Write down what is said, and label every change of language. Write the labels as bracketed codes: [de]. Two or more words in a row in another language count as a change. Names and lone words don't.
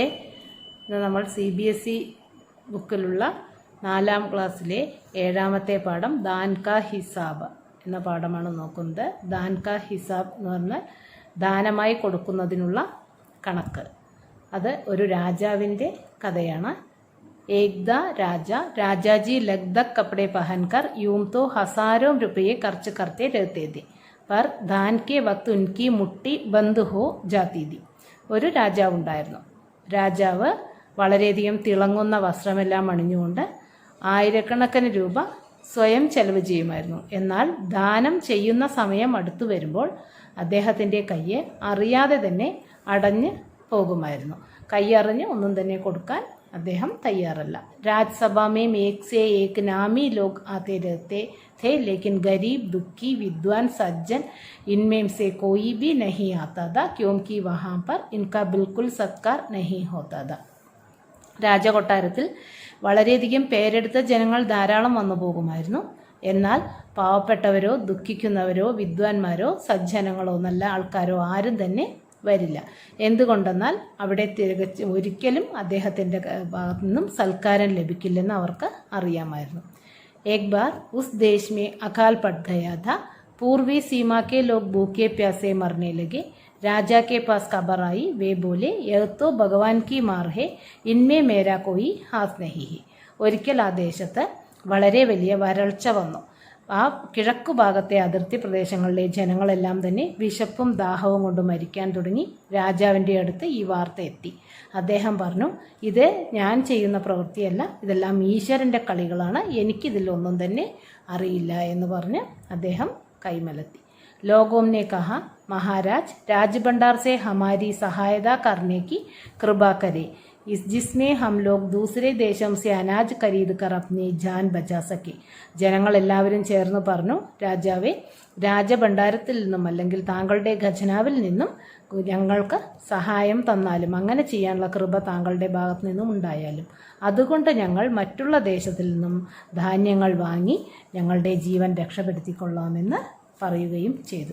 [ml] ഇന്ന് നമ്മൾ CBSE ബുക്കിലുള്ള 4ാം ക്ലാസ്സിലെ 7ാമത്തെ പാഠം ദാൻ കാ ഹിസാബ് എന്ന പാഠമാണ് നോക്കുന്നത്. ദാൻ കാ ഹിസാബ് എന്ന് പറഞ്ഞാൽ ദാനമായി കൊടുക്കുന്നതിനുള്ള കണക്ക്. അത് ഒരു രാജാവിൻ്റെ കഥയാണ്. [hi] एकदा राजाजी लकदक कपड़े पहनकर यूं तो हज़ारों रुपये खर्च करते रहते थे पर दान के वक्त उनकी मुट्ठी बंद हो जाती थी. [ml] ഒരു രാജാവുണ്ടായിരുന്നു. രാജാവ് വളരെയധികം തിളങ്ങുന്ന വസ്ത്രമെല്ലാം അണിഞ്ഞുകൊണ്ട് ആയിരക്കണക്കിന് രൂപ സ്വയം ചെലവ് ചെയ്യുമായിരുന്നു. എന്നാൽ ദാനം ചെയ്യുന്ന സമയം അടുത്തു വരുമ്പോൾ അദ്ദേഹത്തിൻ്റെ കയ്യെ അറിയാതെ തന്നെ അടഞ്ഞ് പോകുമായിരുന്നു. കൈയറിഞ്ഞ് ഒന്നും തന്നെ കൊടുക്കാൻ അദ്ദേഹം തയ്യാറല്ല. [hi] രാജ്യസഭ में एक से एक नामी लोग आते रहते थे लेकिन गरीब दुखी विद्वान सज्जन इनमें से कोई भी नहीं आता था क्योंकि वहाँ पर इनका बिल्कुल सत्कार नहीं होता था. [ml] രാജകൊട്ടാരത്തിൽ വളരെയധികം പേരെടുത്ത ജനങ്ങൾ ധാരാളം വന്നു പോകുമായിരുന്നു. എന്നാൽ പാവപ്പെട്ടവരോ ദുഃഖിക്കുന്നവരോ വിദ്വാൻമാരോ സജ്ജനങ്ങളോ നല്ല ആൾക്കാരോ ആരും തന്നെ വരില്ല. എന്തുകൊണ്ടെന്നാൽ അവിടെ ഒരിക്കലും അദ്ദേഹത്തിൻ്റെ ഭാഗത്തു നിന്നും സൽക്കാരം ലഭിക്കില്ലെന്ന് അവർക്ക് അറിയാമായിരുന്നു. [hi] एक बार उस देश में अकाल पड़ गया था. पूर्वी सीमा के लोग भूखे प्यासे मरने लगे. राजा के पास खबर आई. वे बोले यह तो भगवान की मार है, इनमें मेरा कोई हाथ नहीं है. [ml] ഒരിക്കൽ ആ ദേശത്ത് വളരെ വലിയ വരൾച്ച വന്നു. ആ കിഴക്കു ഭാഗത്തെ അതിർത്തി പ്രദേശങ്ങളിലെ ജനങ്ങളെല്ലാം തന്നെ വിശപ്പും ദാഹവും കൊണ്ട് മരിക്കാൻ തുടങ്ങി. രാജാവിൻ്റെ അടുത്ത് ഈ വാർത്ത എത്തി. അദ്ദേഹം പറഞ്ഞു, ഇത് ഞാൻ ചെയ്യുന്ന പ്രവൃത്തിയല്ല, ഇതെല്ലാം ഈശ്വരൻ്റെ കളികളാണ്, എനിക്കിതിലൊന്നും തന്നെ അറിയില്ല എന്ന് പറഞ്ഞ് അദ്ദേഹം കൈമലത്തി. [hi] लोगों ने कहा महाराज राजभंडार से हमारी सहायता करने की कृपा करे जिसमें हम लोग दूसरे देशों से अनाज खरीद कर अपनी जान बचा सके. [ml] ജനങ്ങളെല്ലാവരും ചേർന്ന് പറഞ്ഞു, രാജാവേ, രാജഭണ്ഡാരത്തിൽ നിന്നും അല്ലെങ്കിൽ താങ്കളുടെ ഖജനാവിൽ നിന്നും ഞങ്ങൾക്ക് സഹായം തന്നാലും അങ്ങനെ ചെയ്യാനുള്ള കൃപ താങ്കളുടെ ഭാഗത്തു നിന്നും ഉണ്ടായാലും അതുകൊണ്ട് ഞങ്ങൾ മറ്റുള്ള ദേശത്തിൽ നിന്നും ധാന്യങ്ങൾ വാങ്ങി ഞങ്ങളുടെ ജീവൻ രക്ഷപ്പെടുത്തിക്കൊള്ളാമെന്ന് പറയുകയും ചെയ്തു.